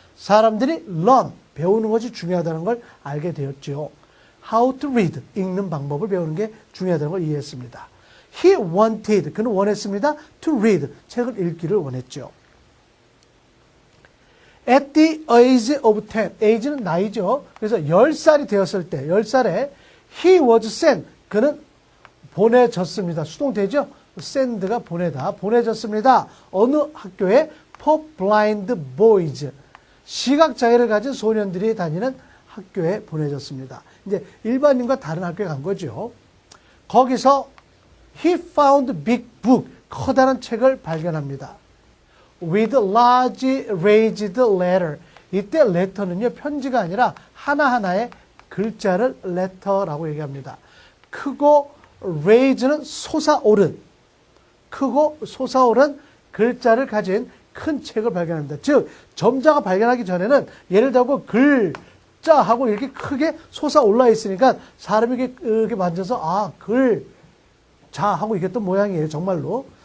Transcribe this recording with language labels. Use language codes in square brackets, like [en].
[ko] 사람들이 learn, 배우는 것이 중요하다는 걸 알게 되었죠. [en] How to read, [ko] 읽는 방법을 배우는 게 중요하다는 걸 이해했습니다. [en] He wanted, [ko] 그는 원했습니다. [en] To read, [ko] 책을 읽기를 원했죠. [en] At the age of 10, [ko] age는 나이죠. 그래서 10살이 되었을 때, 10살에 [en] he was sent, [ko] 그는 보내졌습니다. 수동태죠. send가 보내다, 보내졌습니다. 어느 학교에? [en] for blind boys, [ko] 시각장애를 가진 소년들이 다니는 학교에 보내졌습니다. 이제 일반인과 다른 학교에 간 거죠. 거기서 [en] he found big book, [ko] 커다란 책을 발견합니다. [en] with large raised letter. [ko] 이때 letter는요, 편지가 아니라 하나하나의 글자를 letter라고 얘기합니다. 크고 raise는 솟아오른, 크고 솟아오른 글자를 가진 큰 책을 발견합니다. 즉, 점자가 발견하기 전에는 예를 들고 글자하고 이렇게 크게 솟아올라 있으니까 사람이 이렇게 만져서 아, 글자하고 이게 또 모양이에요. 정말로.